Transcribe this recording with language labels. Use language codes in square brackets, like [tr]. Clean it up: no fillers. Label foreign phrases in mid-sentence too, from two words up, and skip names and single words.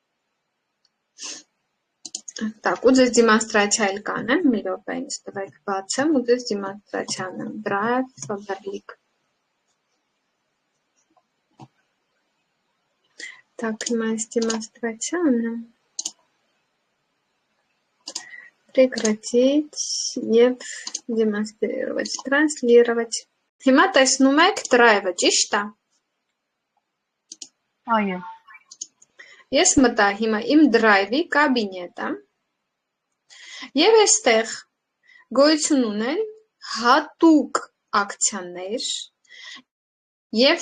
[hy] Так, ու ձեզ դիմոնստրացիա էլ կանեմ, մի րոպե ինձ տվեք բացեմ ու ձեզ դիմոնստրացիա անեմ Drive Faberlic։ Так, հիմա այս դիմոնստրացիա անեմ։ Прекратить եւ [ru] демонстрировать, транслировать։ [hy] Հիմա տեսնում եք Drive-ը, ճիշտ է։ Այո։ Ես մտա հիմա իմ Drive-ի կաբինետը եւ այստեղ գոյություն ունեն հատուկ ակցիաներ եւ